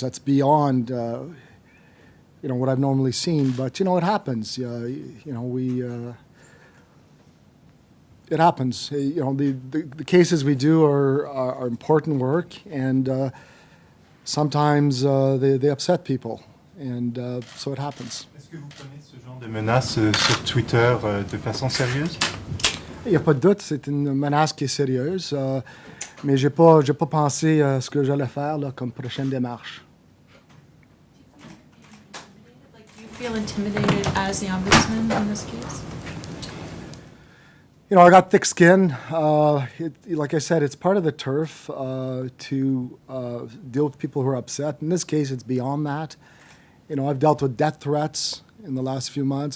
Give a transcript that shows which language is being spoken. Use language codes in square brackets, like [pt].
[en] That's beyond you know, what I've normally seen. But you know, it happens. You know, it happens. You know, the cases we do are important work, and sometimes they upset people, and so it happens. [fr] Est-ce que vous prenez ce genre de menaces sur Twitter de façon sérieuse? Il n'y a pas de doute, c'est une menace qui est sérieuse, mais j'ai pas pensé à ce que j'allais faire là, comme prochaine démarche. [en] Like, do you feel intimidated as the ombudsman in this case? You know, I got thick skin. Like I said, it's part of the turf to deal with people who are upset. In this case, it's beyond that. You know, I've dealt with death threats in the last few months.